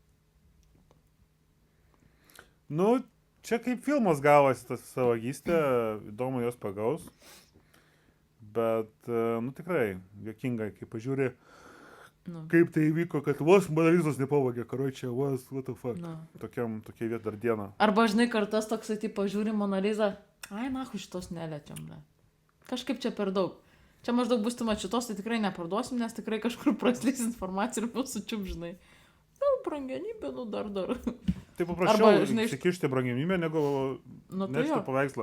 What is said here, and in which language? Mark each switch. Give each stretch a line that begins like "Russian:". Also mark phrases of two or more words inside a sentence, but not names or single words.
Lithuanian: Nu, čia kaip filmas gavosi tas savagystė, įdomu jos pagaus. Bet, nu tikrai, juokingai, kai pažiūri, kaip tai įvyko, kad vos Mona Lizos nepavogė, karočią,
English: what the fuck.
Lithuanian: Tokia vieta dar diena. Arba, žinai, kartas toksai, tai pažiūri Mona Lizą, ai, nahu, šitos neliečiam, ne. Kažkaip čia per daug. Čia maždaug bus tu šitos, tai tikrai neparduosim, nes tikrai kažkur praslys informacija ir bus sučiup, žinai. Gal brangenybė, nu dar. Tai paprašiau įsikišti brangenybę, negu nešti paveikslą.